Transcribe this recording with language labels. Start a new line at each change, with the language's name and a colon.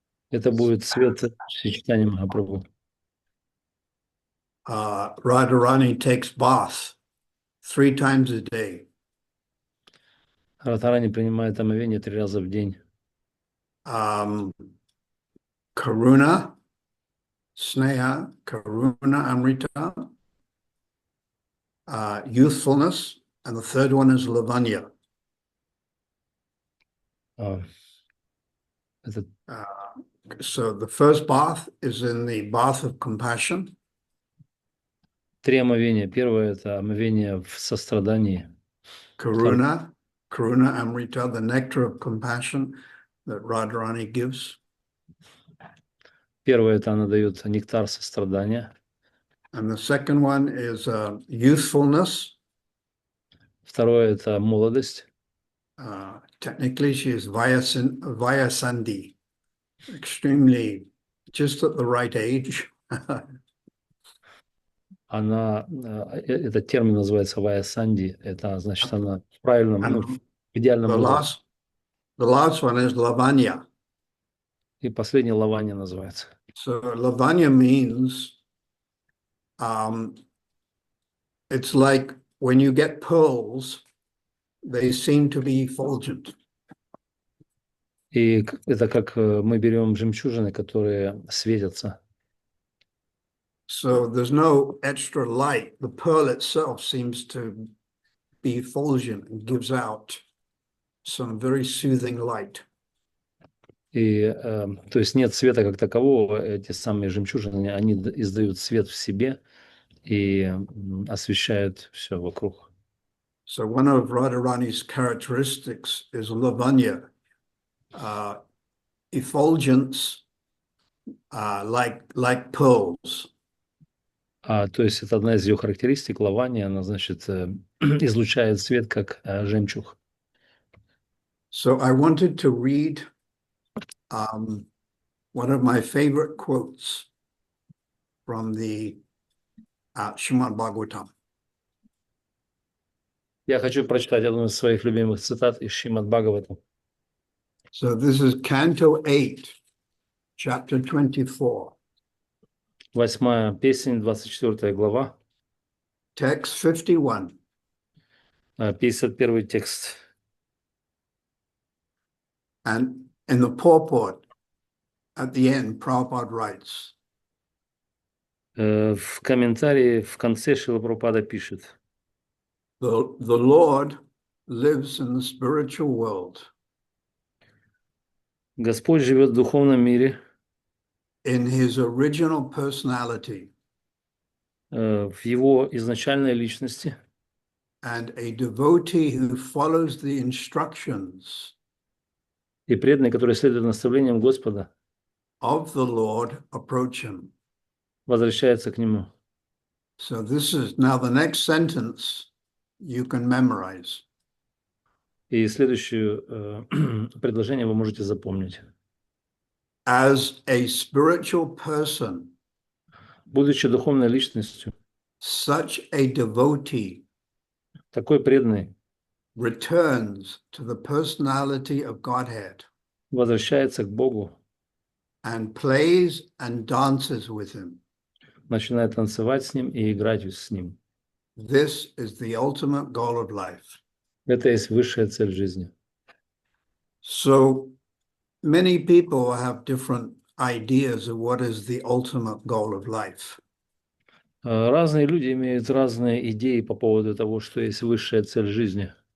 Russian: Это будет цвет сочетания Махапрабху.
English: Radharani takes bath 3 times a day.
Russian: Радхарани принимает омовение 3 раза в день.
English: Karuna, Sneha, Karuna Amrita, youthfulness, and the third one is Lavanya.
Russian: Это
English: So the first bath is in the bath of compassion.
Russian: 3 омовения. Первое – это омовение в сострадании.
English: Karuna Amrita, the nectar of compassion that Radharani gives.
Russian: Первое – это она дает нектар сострадания.
English: And the second one is youthfulness.
Russian: Второе – это молодость.
English: Technically, she is Vayasandi, extremely just at the right age.
Russian: Она, этот термин называется вая-санди. Это значит, она в правильном, в идеальном возрасте.
English: The last one is Lavanya.
Russian: И последний лаванья называется.
English: So Lavanya means it's like when you get pearls, they seem to be effulgent.
Russian: И это как мы берем жемчужины, которые светятся.
English: So there's no extra light. The pearl itself seems to be effulgent and gives out some very soothing light.
Russian: И, то есть нет света как такового, эти самые жемчужины, они издают свет в себе и освещают все вокруг.
English: So one of Radharani's characteristics is lavanya, effulgence, like pearls.
Russian: То есть это одна из ее характеристик, лавания, она, значит, излучает свет, как жемчуг.
English: So I wanted to read one of my favorite quotes from the Srimad Bhagavatam.
Russian: Я хочу прочитать одну из своих любимых цитат из Шримад Бхагаватам.
English: So this is Canto 8, Chapter 24.
Russian: 8-я песнь, 24 глава,
English: Text 51.
Russian: 51 текст.
English: And in the purport, at the end, Prabhupada writes,
Russian: В комментарии в конце Шрила Прабхупада пишет:
English: the Lord lives in the spiritual world,
Russian: Господь живет в духовном мире,
English: in his original personality,
Russian: в его изначальной личности,
English: and a devotee who follows the instructions
Russian: и преданный, который следует наставлениям Господа,
English: of the Lord approach him.
Russian: возвращается к нему.
English: So this is now the next sentence you can memorize.
Russian: И следующее предложение вы можете запомнить.
English: as a spiritual person,
Russian: Будучи духовной личностью,
English: such a devotee
Russian: такой преданный
English: returns to the personality of Godhead
Russian: возвращается к Богу,
English: and plays and dances with him.
Russian: начинает танцевать с Ним и играть с Ним.
English: This is the ultimate goal of life.
Russian: Это есть высшая цель жизни.
English: So many people have different ideas of what is the ultimate goal of life.
Russian: Разные люди имеют разные идеи по поводу того, что есть высшая цель жизни.